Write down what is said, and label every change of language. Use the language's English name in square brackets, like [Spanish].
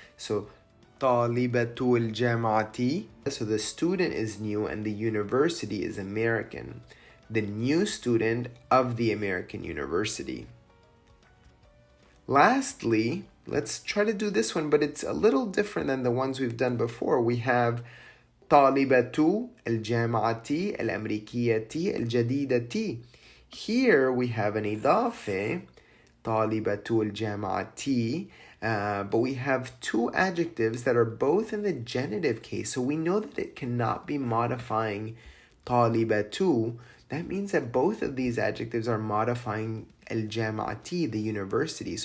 [English] So [Arabic] طالبة الجامعة, [English] so the student is new and the university is American. The new student of the American university. Lastly, let's try to do this one, but it's a little different than the ones we've done before. We have [Arabic] طالبة الجامعة الأمريكية الجديدة. [English] Here we have an idafe, [Arabic] طالبة الجامعة, [English] but we have two adjectives that are both in the genitive case. So we know that it cannot be modifying طالبة. That means that both of these adjectives are modifying الجامعة, the university.